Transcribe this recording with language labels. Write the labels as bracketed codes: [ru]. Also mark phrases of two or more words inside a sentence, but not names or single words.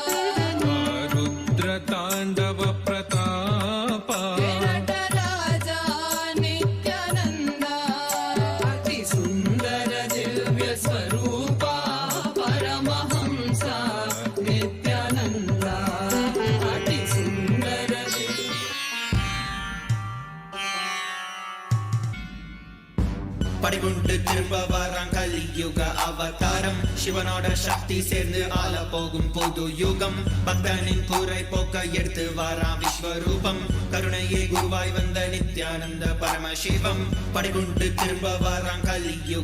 [sa] रुद्रताण्डव प्रतापा हे नटराजा नित्यानन्दा अति सुन्दर दिव्य स्वरूपा परमहंसा नित्यानन्दा अति सुन्दर [ta] படிகுண்டு திரும்ப வரான் கலியுக அவதாரம் சிவனோட சக்தி சேர்ந்து ஆள போகும் பொது யுகம் பக்தனின் குறை போக்க எடுத்து வரான் விஸ்வரூபம் கருணையே குருவாய் வந்த நித்யானந்த பரமசிவம் படிகுண்டு திரும்ப வரான் கலியுக